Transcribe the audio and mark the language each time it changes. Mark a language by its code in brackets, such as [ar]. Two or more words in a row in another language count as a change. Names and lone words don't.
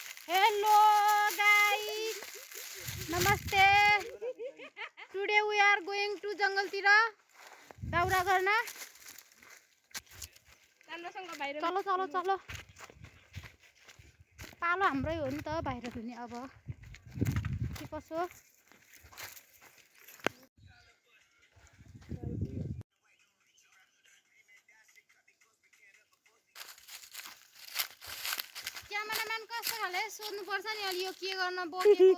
[en] Hello guys, namaste. Today we are going to jungle tira. [ne] दौरा गर्न. [hi] चलो चलो चलो. [ne] पालो हाम्रै हो नि त बाहिर धुने अब. के कसो? क्यामेराम्यान कस्तो खाले सोध्नु पर्छ नि अलि यो के गर्न बोकेको